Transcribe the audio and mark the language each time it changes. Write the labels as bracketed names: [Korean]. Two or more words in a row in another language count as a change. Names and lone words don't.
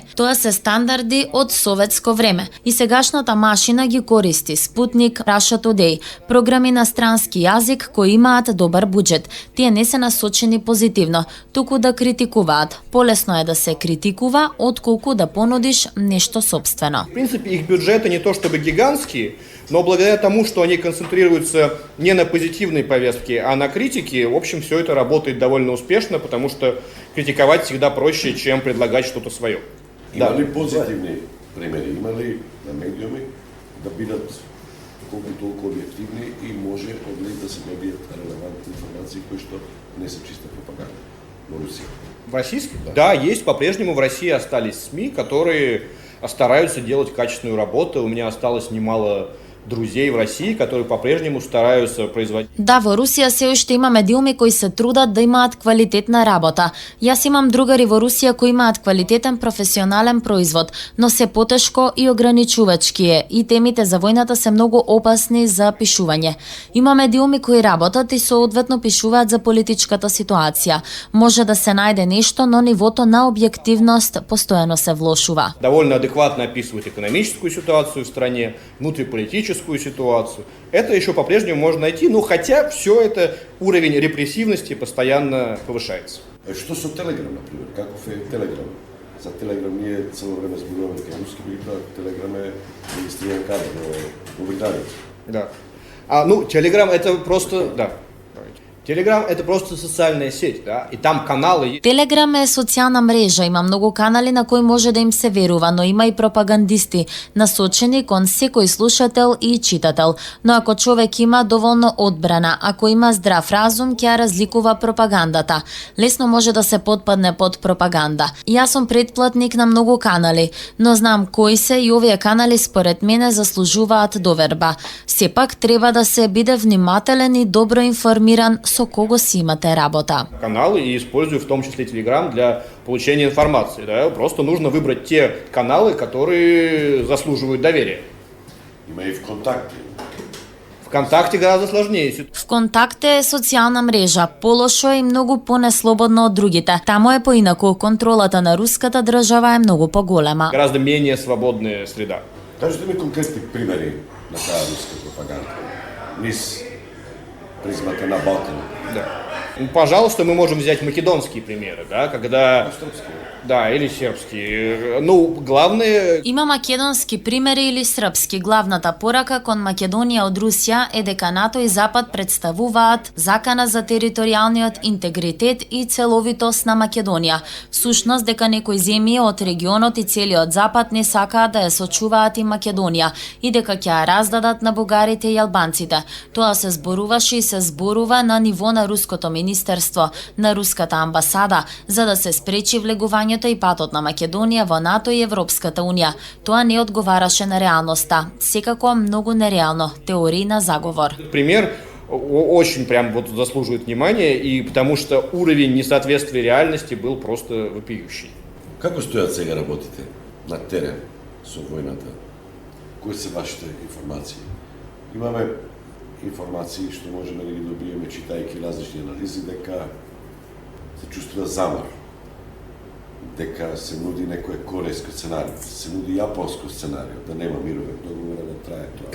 [Macedonian] Тоа се стандарди од советско време. И сегашната машина ги користи Спутник, Russia Today, програми на странски јазик кои имаат добар буџет. Тие не се насочени позитивно, туку да критикуваат. Полесно е да се критикува, отколку да понудиш нешто собствено. [Russian] В принципе, их бюджеты не то чтобы гигантские, но благодаря тому, что они концентрируются не на позитивной повестке, а на критике, в общем, все это работает довольно успешно, потому что критиковать всегда проще, чем предлагать что-то свое. [Macedonian] Има ли позитивни примери? Има ли на медиуми да бидат колку толку објективни и може од них да се добијат релевантни информации кои што не се чиста пропаганда во Русија? [Russian] В российской? Да, есть. По-прежнему в России остались СМИ, которые стараются делать качественную работу. У меня осталось немало друзей в России, которые по-прежнему стараются производить. [Macedonian] Да, во Русија се уште има медиуми кои се трудат да имаат квалитетна работа. Јас имам другари во Русија кои имаат квалитетен професионален производ, но се потешко и ограничувачки е, и темите за војната се многу опасни за пишување. Има медиуми кои работат и соодветно пишуваат за политичката ситуација. Може да се најде нешто, но нивото на објективност постојано се влошува. [Russian] Довольно адекватно описывают экономическую ситуацию в стране, внутриполитическую ситуацию. Это еще по-прежнему можно найти, но хотя все это уровень репрессивности постоянно повышается. [Macedonian] Што со Телеграм, например? Каков е Телеграм? За Телеграм ние цело време зборуваме дека е руски, меѓутоа Телеграм е регистриран каде во Британија. [Russian] Да. Телеграм это просто, да. Телеграм — это просто социальная сеть, да, и там каналы. [Macedonian] Телеграм е социјална мрежа, има многу канали на кои може да им се верува, но има и пропагандисти, насочени кон секој слушател и читател. Но ако човек има доволно одбрана, ако има здрав разум, ќе ја разликува пропагандата. Лесно може да се потпадне под пропаганда. Јас сум претплатник на многу канали, но знам кои се и овие канали според мене заслужуваат доверба. Сепак треба да се биде внимателен и добро информиран со кого си имате работа. [Russian] Каналы и использую в том числе Telegram для получения информации. Да? Просто нужно выбрать те каналы, которые заслуживают доверия. [Macedonian] Има и ВКонтакте. [Russian] ВКонтакте гораздо сложнее. [Macedonian] ВКонтакте е социјална мрежа, полошо и многу понеслободно од другите. Таму е поинаку, контролата на руската држава е многу поголема. [Russian] Гораздо менее свободная среда. [Macedonian] Кажете ми конкретни примери на таа руска пропаганда. Низ призмата на Балкана. [Russian] Да. Ну, пожалуйста, мы можем взять македонские примеры, да, когда... Да, или сербски. Ну, главное... [Macedonian] Има македонски примери или српски. Главната порака кон Македонија од Русија е дека НАТО и Запад представуваат закана за територијалниот интегритет и целовитост на Македонија. Всушност дека некои земји од регионот и целиот Запад не сакаат да ја сочуваат и Македонија и дека ќе ја раздадат на бугарите и албанците. Тоа се зборуваше и се зборува на ниво на руското министерство, на руската амбасада, за да се спречи влегувањето и патот на Македонија во НАТО и Европската Унија. Тоа не одговараше на реалноста. Секако многу нереално. Теории на заговор. [Russian] Пример очень прям вот заслуживает внимания, и потому что уровень несоответствия реальности был просто вопиющий. [Macedonian] Како стојат сега работите на терен со војната? Кои се вашите информации? Имаме информации што можеме да ги добиеме читајќи различни анализи, дека се чувствува замор, дека се нуди некој корејско сценарио, се нуди јапонско сценарио, да нема мировен договор, да трае тоа.